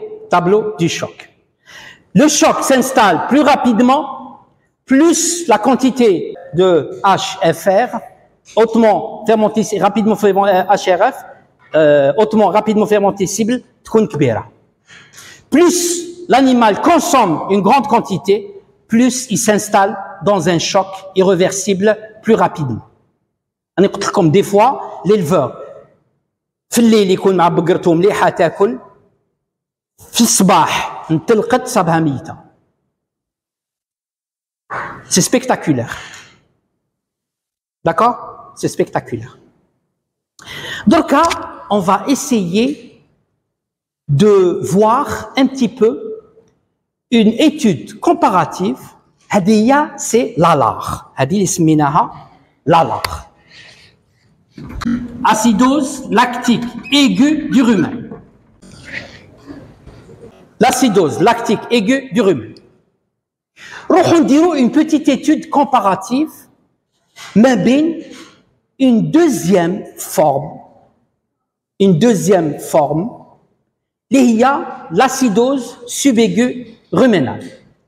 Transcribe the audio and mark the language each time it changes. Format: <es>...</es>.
<fr>Tableau du choc. Le choc s'installe plus rapidement, plus la quantité de HFR, hautement fermentescible, rapidement HRF, hautement rapidement fermentescible, plus l'animal consomme une grande quantité, plus il s'installe dans un choc irréversible plus rapidement. Comme des fois, l'éleveur,</fr> <ar>في الليل يكون مع بقرته مليحة تاكل، في الصباح انطلقت صابها ميتة.</ar> <fr>C'est spectaculaire. D'accord? C'est spectaculaire. Dans le cas, on va essayer de voir un petit peu une étude comparative.</fr> <ar>هذه</ar> <fr>c'est l'ALAR.</fr> <ar>هذه اللي سميناها l'ALAR.</ar> <fr>Acidose lactique aiguë du rumen. L'acidose lactique aiguë du rumen.</fr> <ar>نروحوا نديروا</ar> <fr>une petite étude comparative</fr> <ar>ما بين</ar> <fr>une deuxième forme</fr> <ar>اللي هي</ar> <fr>l'acidose subaiguë ruménale.</fr>